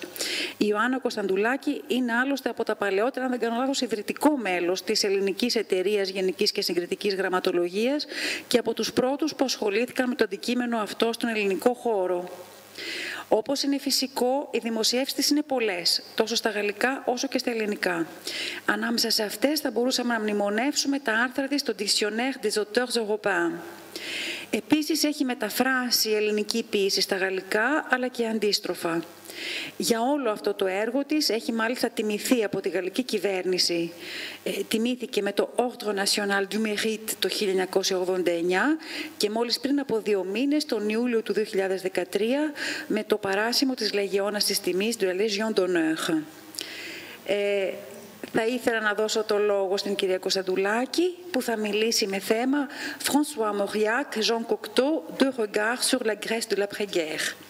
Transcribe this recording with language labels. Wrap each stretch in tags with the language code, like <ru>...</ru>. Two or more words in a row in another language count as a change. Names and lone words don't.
<el>Η Ιωάννα Κωνσταντουλάκη είναι άλλωστε από τα παλαιότερα, αν δεν κάνω λάθος, ιδρυτικό μέλος της Ελληνικής Εταιρείας Γενικής και Συγκριτικής Γραμματολογίας και από τους πρώτους που ασχολήθηκαν με το αντικείμενο αυτό στον ελληνικό χώρο. Όπως είναι φυσικό, οι δημοσιεύσεις της είναι πολλές, τόσο στα γαλλικά όσο και στα ελληνικά. Ανάμεσα σε αυτές θα μπορούσαμε να μνημονεύσουμε τα άρθρα της στο Dictionnaire des auteurs européens. Επίσης, έχει μεταφράσει ελληνική ποίηση στα γαλλικά, αλλά και αντίστροφα. Για όλο αυτό το έργο της έχει μάλιστα τιμηθεί από τη γαλλική κυβέρνηση. Τιμήθηκε με το Ordre National du Mérite το 1989 και μόλις πριν από 2 μήνες, τον Ιούλιο του 2013, με το παράσημο της Λεγεώνας της Τιμής,</el> <fr>de la Légion d'Honneur.</fr> <el>Θα ήθελα να δώσω το λόγο στην κυρία Κωνσταντουλάκη, που θα μιλήσει με θέμα François Mauriac, Jean Cocteau, deux regards sur la Grèce de l'après-guerre.</el>